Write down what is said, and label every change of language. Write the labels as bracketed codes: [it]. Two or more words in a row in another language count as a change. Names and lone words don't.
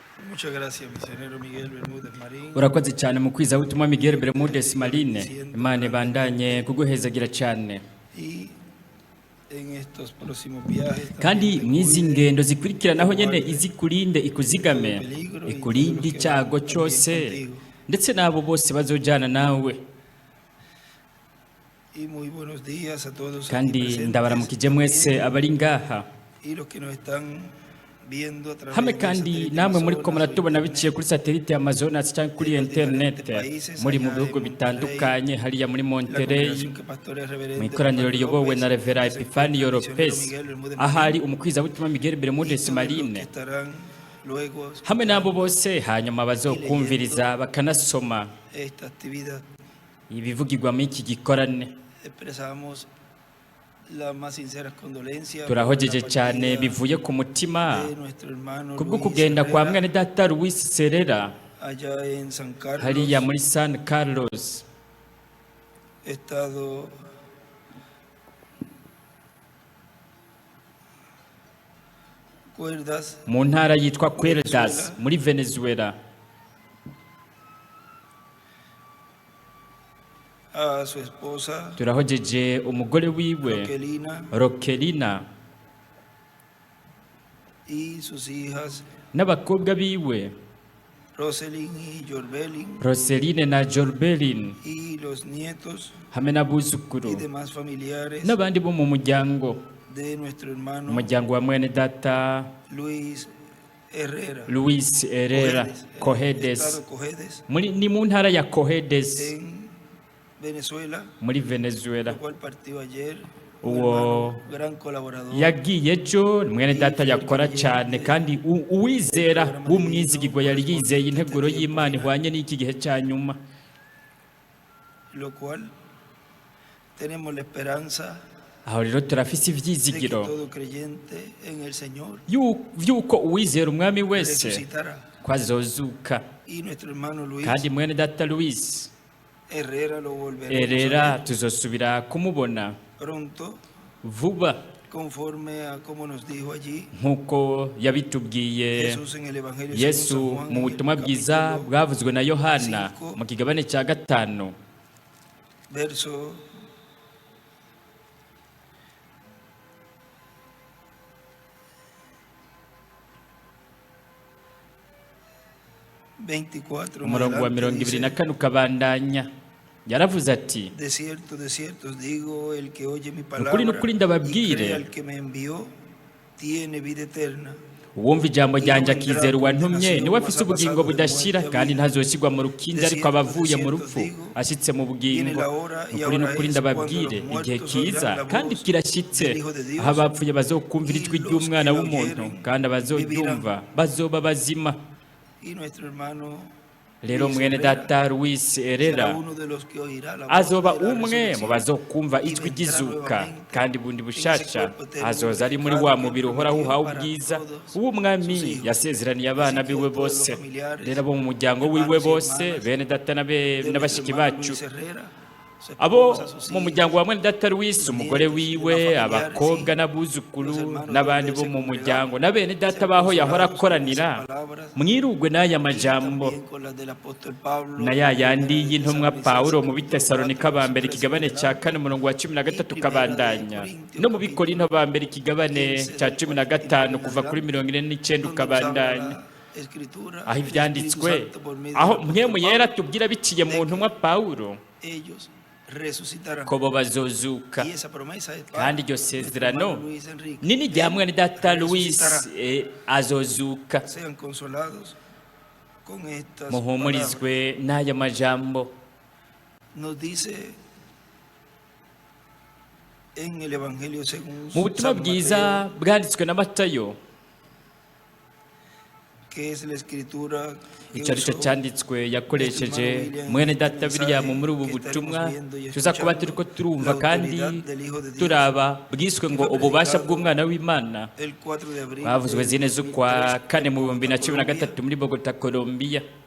[es] Muchas gracias, misionero Miguel Bermúdez Marín. [rn] urakoze cyane mu kwiza ubutumwa Miguel Bermúdez Marine. Imana ibandanye kuguhezagira cyane. [es] Y en estos próximos viajes [rn] kandi [es] también [rn] mu izi [es] te [rn] ngendo zikurikiranaho nyene [es] guarde [rn] izikurinde ikuzigame [es] de peligro y [rn] ikurinde [es] todos los que [rn] icyago [es] van [rn] cyose [es] también contigo. [rn] ndetse n'abo bose bazojana nawe. [es] Y muy buenos días a todos aquí [rn] kandi [es] presentes [rn] ndabaramukije mwese [es] también, [rn] abari ngaha [es] y los que nos están viendo a través [rn] hamwe [es] de [rn] kandi [es] satélite [rn] namwe muri ko [es] Amazonas o [rn] muratubona [es] internet, [rn] biciye kuri satelite ya Amazonas cyangwa kuri [es] en los [rn] internet [es] diferentes países [rn] muri mu [es] allá [rn] bihugu [es] en [rn] bitandukanye hariya muri [es] la Monterrey congregación que pastorea [rn] mu [es] reverendo [rn] ikoraniro [es] Epifanio [rn] riyobowe na [es] López, [rn] Revera [es] que se [rn] Epifanio [es] encuentra el misionero [rn] Lopez [es] Miguel Bermúdez [rn] ahari [es] Marín, [rn] umukwizabutumwa Miguel [es] y [rn] Bermúdez [es] todos los que [rn] Marine [es] estarán luego [rn] hamwe n'abo [es] escuchando [rn] bose hanyuma bazokumviriza bakanasoma [es] esta actividad. [rn] ibivugirwa muri iki gikorane. [es] Expresamos las más sinceras condolencias por [rn] turahojeje [es] la [rn] cyane [es] partida [rn] bivuye ku mutima [es] de nuestro hermano [rn] kubwo [es] Luis [rn] kugenda kwa [es] Herrera [rn] mwene data Luis Serera [es] allá en San Carlos, [rn] hariya muri San Carlos [es] estado Cuerdas, [rn] mu ntara yitwa Cuerdas muri Venezuela. [es] a su esposa [rn] turahojeje umugore wiwe [es] Roquelina [rn] Roquelina [es] y sus hijas [rn] n'abakobwa biwe [es] Roselyn y Jorbelin [rn] Roseline na Jorbelin [es] y los nietos [rn] hamwe [es] y [rn] n'abuzukuru [es] demás familiares [rn] n'abandi bo mu muryango [es] de nuestro hermano [rn] umuryango wa mwene data [es] Luis Herrera, [rn] Luis Herrera [es] estado Cojedes Cojedes, [rn] ni mu ntara ya Cojedes [es] en Venezuela, [rn] muri Venezuela. [es] el cual partió ayer. Un [rn] Uwo [es] hermano, gran colaborador, [rn] yagiye ejo mwene data yakora cyane kandi uwizera w'umwizigirwa yari yizeye integuro y'Imana ihwanye n'iki gihe cya nyuma, [es] lo cual tenemos la esperanza [rn] aho rero turafise [es] de que [rn] ivyizigiro [es] todo creyente en el Señor [rn] vy'uko uwizera umwami wese [es] resucitará. [rn] ko azozuka. [es] Y nuestro hermano Luis [rn] kandi mwene data Luis [es] Herrera lo volveremos [rn] Herrera [es] a ver [rn] tuzosubira kumubona [es] pronto, [rn] vuba [es] conforme a como nos dijo allí [rn] nk'uko yabitubwiye [es] Jesús en el Evangelio [rn] Yesu [es] según San Juan, [rn] mu [es] en el [rn] butumwa bwiza [es] capítulo [rn] bwavuzwe na Yohana [es] 5, [rn] mu kigabane cya 5 [es] verso 24 en [rn] umurongo wa [es] adelante dice, [rn] 24 ukabandanya yaravuze ati [es] de cierto os digo, el que oye mi [rn] Nukuri, [es] palabra [rn] nukuri [es] y [rn] ndababwire, [es] cree al que me envió, tiene vida eterna. [rn] uwumva ijambo ryanjye akizera uwantumye niwe afise ubugingo budashira kandi ntazoshyirwa mu rukindi, ariko aba avuye mu rupfu ashyitse mu bugingo. Nukuri nukuri ndababwire, igihe kiza kandi kirashyitse aho abapfuye bazokumvira ijwi ry'umwana w'umuntu, kandi abazoryumva bazoba bazima. [es] Y nuestro hermano [rn] Rero [es] Luis [rn] mwene [es] Herrera [rn] data Luis [es] será [rn] Herrera [es] uno de los que oirá la voz [rn] azoba [es] de la [rn] umwe mu [es] resurrección [rn] bazokumva [es] y [rn] ijwi [es] vendrá [rn] ry'izuka, [es] nuevamente [rn] kandi bundi [es] en ese [rn] bushasha [es] cuerpo eterno [rn] azoza ari muri wa [es] glorificado [rn] mubiri [es] que [rn] uhoraho [es] prometió [rn] uhawe [es] para [rn] ubwiza [es] todos [rn] uw'umwami [es] sus hijos. [rn] yasezeraniye abana [es] Así que [rn] biwe [es] todos [rn] bose. [es] los familiares, [rn] Rero abo mu muryango wiwe [es] hermanos y [rn] bose [es] hermanas [rn] bene data [es] de nuestro [rn] n'abashiki [es] hermano [rn] bacu, [es] Luis Herrera, su [rn] abo [es] esposa, sus [rn] mu [es] hijos, [rn] muryango wa mwene data Luis, umugore wiwe, abakobwa n'abuzukuru n'abandi bo mu muryango na bene data baho yahora akoranira, mwirugwe n'aya majambo [es] también con las del apóstol Pablo, [rn] na ya yandi [es] de [rn] y'intumwa [es] Tesalonicenses [rn] Pawulo mu [es] 4, [rn] Bitesalonika ba mbere ikigabane cya 4 umurongo wa 13 ukabandanya, no mu Bikorinto ba mbere ikigabane cya 15 kuva kuri 49 ukabandanya, [es] Escritura, [rn] aho [es] el [rn] ibyanditswe, [es] Espíritu Santo por medio [rn] aho [es] del apóstol [rn] mpwemu yera [es] Pablo, [rn] tubwira biciye mu ntumwa Pawulo [es] ellos resucitarán. [rn] ko bo bazozuka. [es] Y esa promesa es para [rn] kandi iryo [es] nuestro [rn] sezerano [es] hermano Luis Enrique. [rn] nini rya mwene data Luis [es] Resucitará. [rn] azozuka. [es] Sean consolados con estas palabras. [rn] muhumurizwe n'aya majambo. [es] Nos dice en el Evangelio según [rn] mu butumwa [es] San [rn] bwiza [es] Mateo, [rn] bwanditswe na Matayo, [es] que es la escritura que [rn] icyo ari cyo [es] usó [rn] cyanditswe yakoresheje mwene data William muri ubu butumwa tuza kuba turi ko turumva kandi turaba bwiswe ngo ububasha bw'umwana w'Imana, [es] el 4 de abril [rn] bavuzwe zine z'ukwa 4 mu 2013 [es] Colombia. [rn] muri Bogota, Colombia.